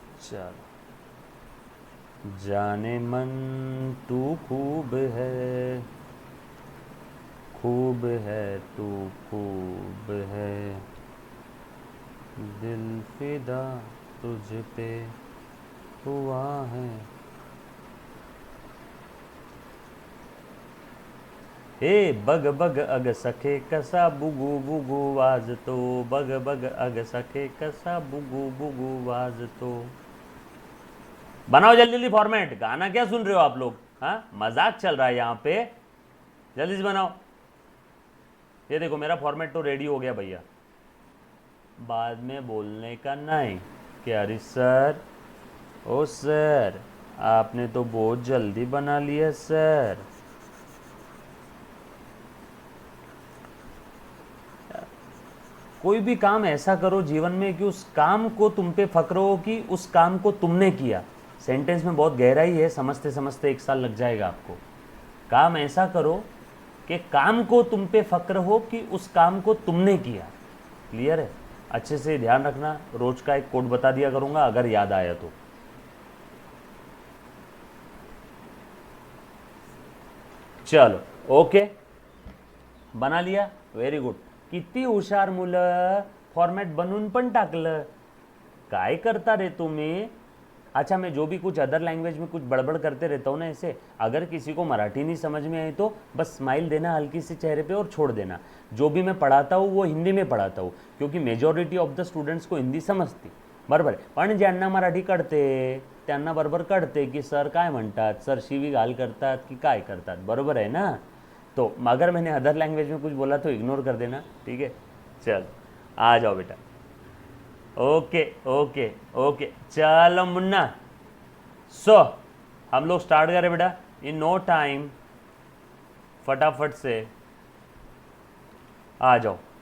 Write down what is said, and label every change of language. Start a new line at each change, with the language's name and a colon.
Hindi: चल जाने मन तू खूब है तू खूब है, दिल फिदा तुझ पे हुआ है।
Marathi: हे बग बग अग सखे कसा बुगु बुगु वाज तो, बग बग अग सखे कसा बुगु बुगु वाज तो।
Hindi: बनाओ जल्दी जल्दी फॉर्मेट। गाना क्या सुन रहे हो आप लोग? हाँ, मजाक चल रहा है यहाँ पे, जल्दी से बनाओ। ये देखो मेरा फॉर्मेट तो रेडी हो गया भैया, बाद में बोलने का नहीं कि अरे सर, ओ सर आपने तो बहुत जल्दी बना लिया सर। कोई भी काम ऐसा करो जीवन में कि उस काम को तुम पे फक्र हो कि उस काम को तुमने किया। सेंटेंस में बहुत गहराई है, समझते समझते 1 साल लग जाएगा आपको। काम ऐसा करो कि काम को तुम पे फक्र हो कि उस काम को तुमने किया। क्लियर है? अच्छे से ध्यान रखना, रोज का एक कोड बता दिया करूंगा अगर याद आया तो। चलो ओके, बना लिया, व्हेरी गुड।
Marathi: किती हुशार मुलं, फॉर्मॅट बनवून पण टाकलं। काय करता रे तुम्ही?
Hindi: अच्छा, मैं जो भी कुछ अदर लैंग्वेज में कुछ बड़बड़ करते रहता हूँ ना ऐसे, अगर किसी को मराठी नहीं समझ में आई तो बस स्माइल देना हल्की सी चेहरे पे और छोड़ देना। जो भी मैं पढ़ाता हूँ वो हिंदी में पढ़ाता हूँ, क्योंकि
English: majority of the students
Hindi: को हिंदी
Marathi: समजती, बरोबर आहे। पण ज्यांना मराठी कळते त्यांना बरोबर कळते की सर काय म्हणतात, सर शिवीगाळ करतात की काय करतात, बरोबर आहे ना?
Hindi: तो अगर मैंने अदर लैंग्वेज में कुछ बोला तो इग्नोर कर देना, ठीक है? चल आ जाओ बेटा। ओके ओके ओके, चलो मुन्ना। सो हम लोग स्टार्ट करें बेटा, इन नो टाइम, फटाफट से आ जाओ।